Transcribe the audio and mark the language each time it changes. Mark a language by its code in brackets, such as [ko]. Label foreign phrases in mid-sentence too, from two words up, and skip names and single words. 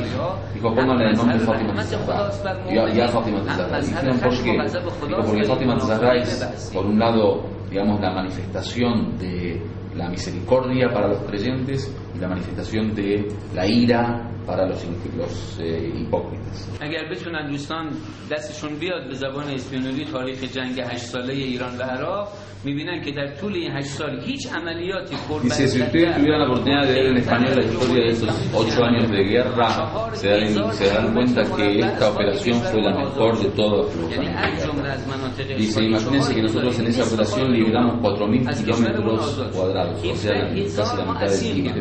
[es] Dijo, pónganle el nombre Fátima Zahra. Ya Fátima Zahra. Dijeron, ¿por qué? Dijo, porque Fátima Zahra es, por un lado, digamos, la manifestación de la misericordia para los creyentes y la manifestación de la ira para los hipócritas. [fa] اگر بتونن دوستان دستشون بیاد به زبان اسپانیایی تاریخ جنگ 8 ساله ایران و عراق میبینن که در طول این 8 سال هیچ عملیاتی [es] Dice, si ustedes tuvieran la oportunidad de leer en español la historia de esos 8 años de guerra, se dan cuenta que esta operación fue la mejor de todos los años de guerra. Dice, imagínense que nosotros en esa operación liberamos 4.000 kilómetros cuadrados, o sea, casi la mitad del Tíbet.